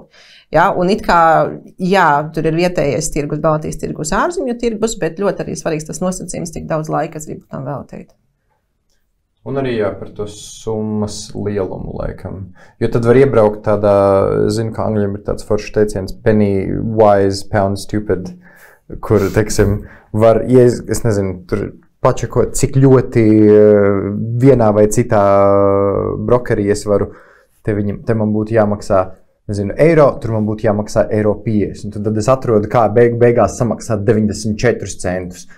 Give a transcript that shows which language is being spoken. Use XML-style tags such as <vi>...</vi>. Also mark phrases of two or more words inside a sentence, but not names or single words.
<lv>Ja, un it kā, jā, tur ir vietējais tirgus, Baltijas tirgus, ārzemju tirgus, bet ļoti arī svarīgs tas nosacījums, cik daudz laika es gribu tam veltīt. Un arī jā, par to summas lielumu laikam. Jo tad var iebraukt tādā, zinu, kā angļiem ir tāds foršs teiciens,</lv> <en>penny wise, pound stupid,</en> <lv>kur, teiksim, var, ja es nezinu, tur pačakot, cik ļoti vienā vai citā brokerī es varu, te man būtu jāmaksā, nezinu, eiro, tur man būtu jāmaksā eiro 50. Un tad es atrodu, kā beigās samaksāt 94 centus.</lv>